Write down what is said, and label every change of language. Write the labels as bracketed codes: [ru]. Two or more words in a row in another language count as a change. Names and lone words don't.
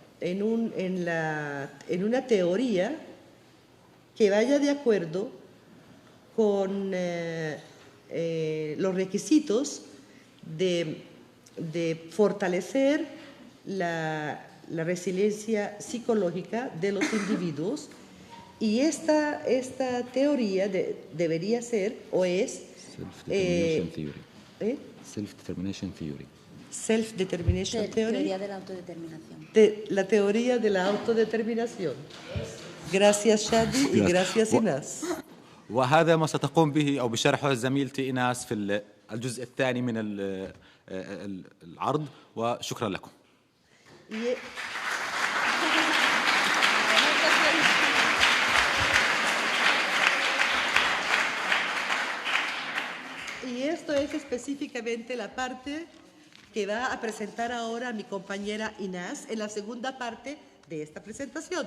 [es] una teoría que vaya de acuerdo con los requisitos de fortalecer la resiliencia psicológica de los individuos, y esta teoría debería ser o es [en] Self-determination theory. ¿eh? Self-determination theory. Self-determination theory. [es] Teoría de la autodeterminación. La teoría de la autodeterminación. Gracias Shadi y gracias Inés. [ar] وهذا ما ستقوم به أو بشرحه زميلتي إيناس في الجزء الثاني من العرض، وشكرا لكم. [es] Y esto es específicamente la parte que va a presentar ahora mi compañera Inés en la segunda parte de esta presentación.